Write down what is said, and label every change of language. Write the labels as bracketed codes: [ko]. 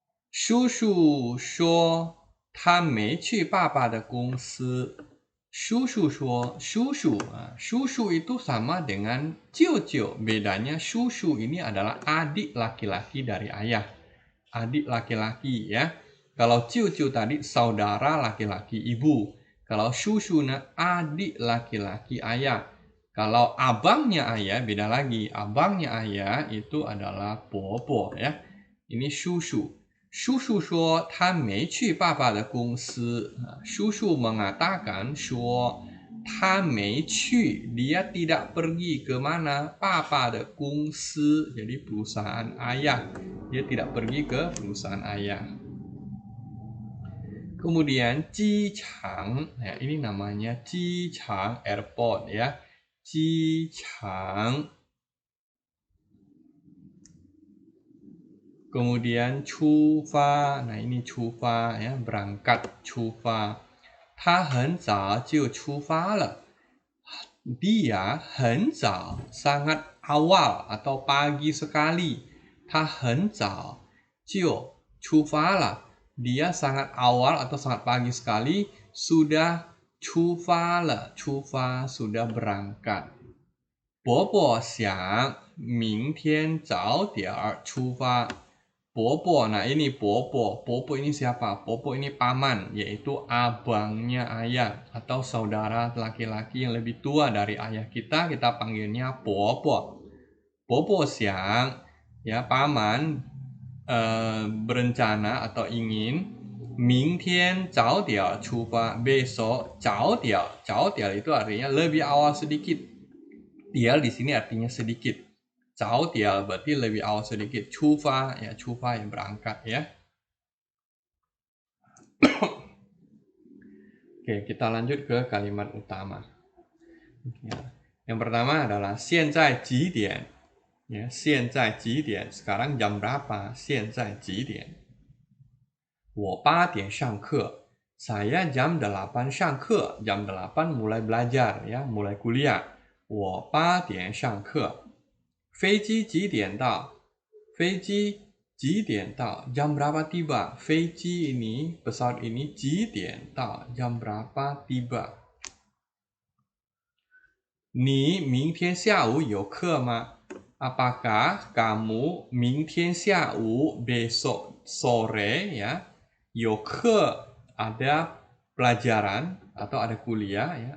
[zh] 叔叔说他没去爸爸的公司。叔叔说, [id] susu itu sama dengan Cio-cio. Bedanya susu ini adalah adik laki-laki dari ayah. Adik laki-laki ya. Kalau Cio-cio tadi saudara laki-laki ibu. Kalau susu adik laki-laki ayah. Kalau abangnya ayah beda lagi. Abangnya ayah itu adalah bobo ya. Ini susu. [zh] 叔叔说他没去爸爸的公司。 [id] 叔叔 mengatakan [zh] 说他没去 [id] dia tidak pergi ke mana? Papa de 公司 jadi perusahaan ayah. Dia tidak pergi ke perusahaan ayah. Kemudian 机场 ya, ini namanya 机场 airport ya. 机场 Kemudian 出发, nah ini 出发 ya, berangkat 出发。 [zh] 他很早就出发了。 [id] Dia [zh] 很早 [id] sangat awal atau pagi sekali. [zh] 他很早就出发了。 [id] Dia sangat awal atau sangat pagi sekali sudah 出发了。出发 sudah berangkat. [zh] Bobo 想明天早点出发。 [id] Bobo, nah ini Bobo. Bobo ini siapa? Bobo ini paman, yaitu abangnya ayah atau saudara laki-laki yang lebih tua dari ayah kita panggilnya Bobo. Bobo siang, ya paman berencana atau ingin [zh] 明天早点出发 [id] besok 早点 itu artinya lebih awal sedikit. Dia di sini artinya sedikit. 早点 berarti lebih awal sedikit. 出发 ya, 出发 yang berangkat ya. Oke, kita lanjut ke kalimat utama. Yang pertama adalah [zh] 现在几点 [id] ya, 现在几点 sekarang jam berapa? [zh] 现在几点我8点上课 [id] saya jam 8 [zh] 上课 [id] jam 8 mulai belajar ya, mulai kuliah [zh] 我8点上课飞机几点到？飞机几点到？ [id] jam berapa tiba? 飞机 ini, pesawat ini 几点到? jam berapa tiba? [zh] 你明天下午有课吗? [id] Apakah kamu [zh] 明天下午 [id] besok sore ya, 有课 ada pelajaran atau ada kuliah ya?